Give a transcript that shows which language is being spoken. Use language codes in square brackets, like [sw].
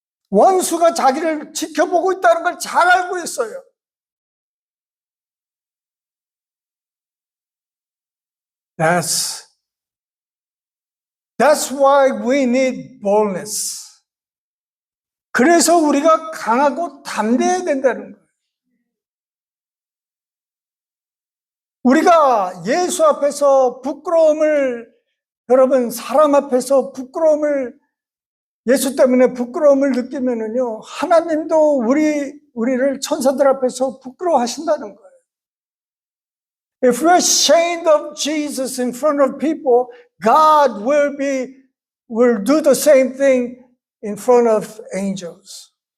[ko] 원수가 자기를 지켜보고 있다는 걸 잘 알고 있어요. [en] That's why we need boldness. [ko] 그래서 우리가 강하고 담대해야 된다는 거예요. 우리가 예수 앞에서 부끄러움을, 여러분, 사람 앞에서 부끄러움을, 예수 때문에 부끄러움을 느끼면은요, 하나님도 우리를 천사들 앞에서 부끄러워하신다는 거예요. [en] If we're ashamed of Jesus in front of people, God will do the same thing in front of angels.